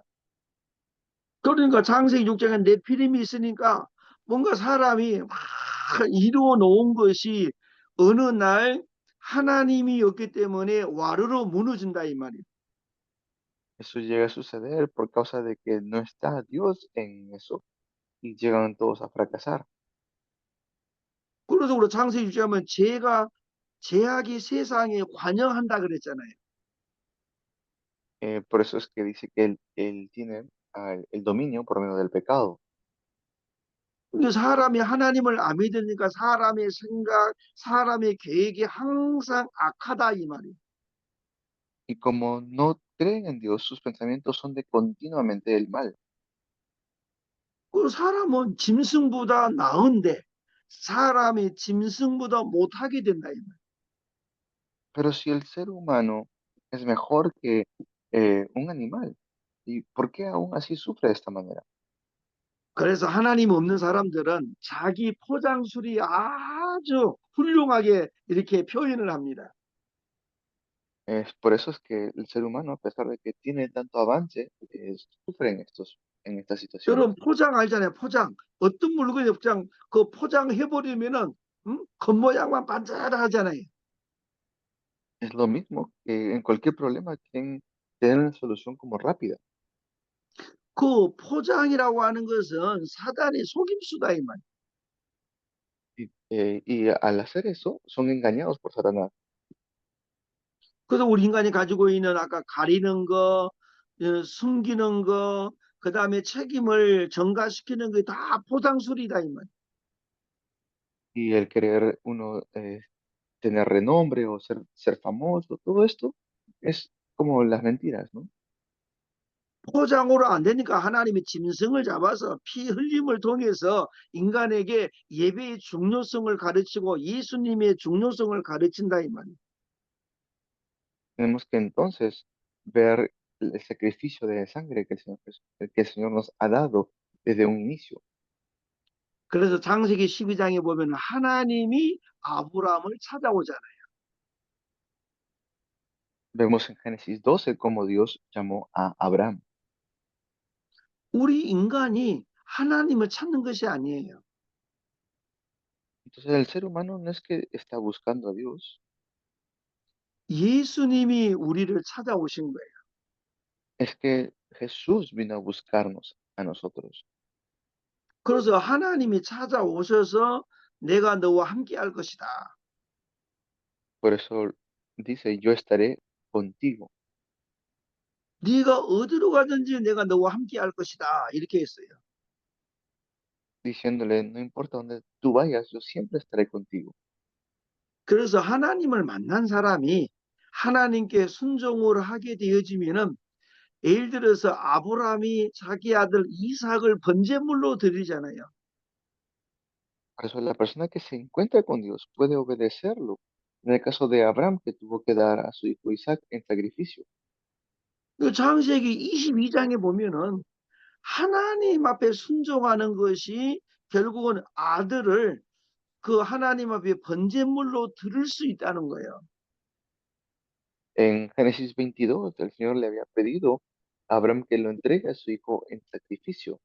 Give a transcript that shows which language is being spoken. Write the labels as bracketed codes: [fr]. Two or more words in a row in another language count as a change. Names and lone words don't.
[ko] 그러니까 창세기 6장에 네피림이 있으니까 뭔가 사람이 막 이루어 놓은 것이 어느 날 하나님이 없기 때문에 와르르 무너진다 이 말이에요. [es] Eso llega a suceder por causa de que no está Dios en eso y llegan todos a fracasar. [ko] 그래서 우리 창세기 6장에 죄가 죄악이 세상에 관영한다 그랬잖아요. [es] Por eso es que dice que él tiene el dominio por medio del pecado. [ko] 근데 사람이 하나님을 안 믿으니까 사람의 생각, 사람의 계획이 항상 악하다 이 말이에요. [es] Y como no creen en Dios, sus pensamientos son de continuamente el mal. [ko] 그 사람은 짐승보다 나은데 사람이 짐승보다 못하게 된다 이 말이에요. [es] Pero si el ser humano es mejor que un animal, ¿y por qué aún así sufre de esta manera? [ko] 그래서 하나님 없는 사람들은 자기 포장술이 아주 훌륭하게 이렇게 표현을 합니다. [es] Es por eso es que el ser humano, a pesar de que tiene tanto avance, sufre en estas situaciones. [ko] 여러분 포장 알잖아요. 포장. 어떤 물건이 포장 그 포장해버리면은 겉모양만 반짝하잖아요. [es] Es lo mismo que en cualquier problema quieren tener una solución como rápida. [ko] 그 포장이라고 하는 것은 사단의 속임수다 이 말. [es] Y al hacer eso, son engañados por Satanás. [ko] 그래서 우리 인간이 가지고 있는 아까 가리는 거, 숨기는 거, 그 다음에 책임을 전가시키는 게 다 포상술이다 이 말. [es] Y el querer uno tener renombre o ser famoso, todo esto es como las mentiras, ¿no? [ko] 포장으로 안 되니까 하나님이 짐승을 잡아서 피 흘림을 통해서 인간에게 예배의 중요성을 가르치고 예수님의 중요성을 가르친다 이 말이에요. [es] Tenemos que entonces ver el sacrificio de sangre que que el Señor nos ha dado desde un inicio. [ko] 그래서 창세기 12장에 보면 하나님이 아브라함을 찾아오잖아요. [es] Vemos en Génesis 12 cómo Dios llamó a Abraham. [ko] 우리 인간이 하나님을 찾는 것이 아니에요. [es] Entonces el ser humano no es que está buscando a Dios, [ko] 예수님이 우리를 찾아오신 거예요. [es] es que Jesús vino a buscarnos a nosotros. [ko] 그래서 하나님이 찾아오셔서 내가 너와 함께 할 것이다. [es] Por eso dice, yo estaré contigo, [ko] 네가 어디로 가든지 내가 너와 함께 할 것이다. 이렇게 했어요. [es] diciéndole, no importa dónde tú vayas, yo siempre estaré contigo. [ko] 그래서 하나님을 만난 사람이 하나님께 순종을 하게 되어지면은 예를 들어서 아브라함이 자기 아들 이삭을 번제물로 드리잖아요. [es] Por eso la persona que se encuentra con Dios puede obedecerlo. En el caso de Abraham, que tuvo que dar a su hijo Isaac en sacrificio. [ko] 그 창세기 22장에 보면은 하나님 앞에 순종하는 것이 결국은 아들을 그 하나님 앞에 번제물로 드릴 수 있다는 거예요. [es] En Génesis 22, el Señor le había pedido a Abraham que lo entregue a su hijo en sacrificio.